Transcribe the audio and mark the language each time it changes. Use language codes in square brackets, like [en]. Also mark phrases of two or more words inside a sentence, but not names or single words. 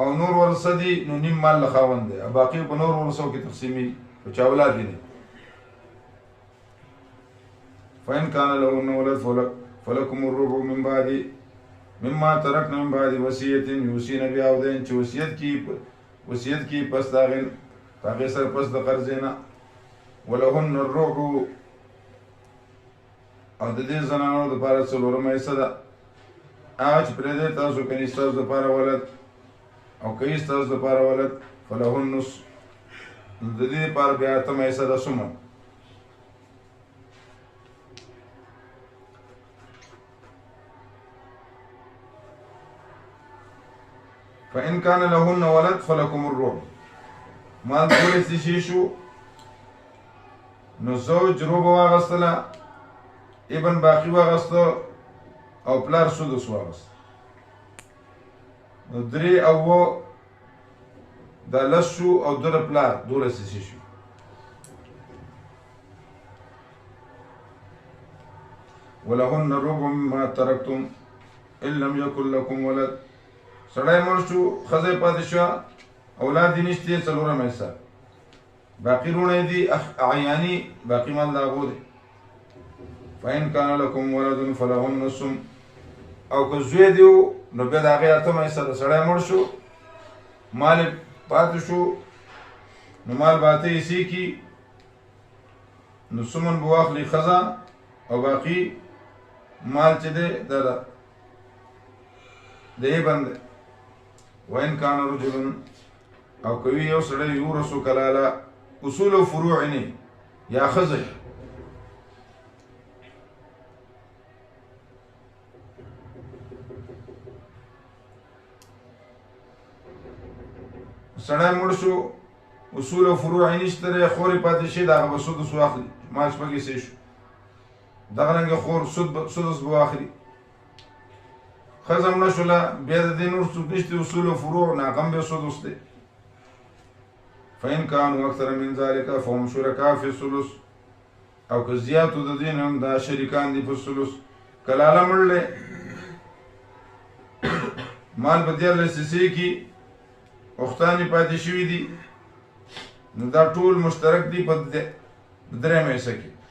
[ps] نور ورثه دي، نو نیم مال له خاوند دی، باقي په نور ورثو کې تقسیمي، په چا اولاد دي نه. [ar] فإن كان لهن ولد فلكم الربع من بعد مما تركنا من بعد وصية يوصين بها أو دين. [ps] چې وصیت کی پس د هغې سره پس د قرضې نه. [ar] ولهن الربع [ps] او د دې زنانو دپاره 4 حصه ده. هغه چې پرېږدی تاسو کني ستاسو دپاره ولد او که یې ستاسو دپاره ولد [ar] فلهن نصف، [ps] د دې دپاره بیا 8 حصه ده سمن. [ar] فإن كان لهن ولد فلكم الربع. [ps] مال ټول حصې شي شو، نو زوج ربع واخیستله، ابن باقي واخیسته او پلار سدس واخیسته، نو 3 او 7 دا 10 شو او 2 د پلار 12 حصې شو. [ar] ولهن الربع مما ترکتم ان لم یکن لکم ولد. [ps] سړی مړ شو، ښځه یې پاتې شوه، اولاد یې نشته، 4 حصه، باقي لوڼه یې دي اعیاني، باقي مال د هغو دی. [ar] فإن كان لكم ولد فلهن نصف. [ps] او که زوی دی نو بیا د هغې 8 حصه ده. سړی مړ شو، مال یې پاتې شو، نو مال به 8 حصې کي، نو سمن به واخلي ښځه او باقي مال چې دی د ابن دی. [ar] وإن كان رجل [ps] او کوي یو سړی [ar] یورث کلاله، [ps] اصول او فروع نه یا ښځه سړی مړ شو، اصول او فروع یې نشته دی، خور یې پاتې شي، د هغه به سدس واخلي، مال 6 حصې شو. دغه رنګه خور سدس به واخلي. ښځه مړه شوله، بیا د دې نور څوک نشته، اصول او فروع، نو هغه هم بیا سدس دی. [ar] فإن كانوا أكثر من ذلك فهم شركاء في الثلث. [ps] او که زیاتو د دې نه هم دا شریکان دي په ثلث. کلاله مړلی، مال په 13 حصې کي، اختان یې پاتې شوي دي، نو دا ټول مشترک دي په 3 حصه کې.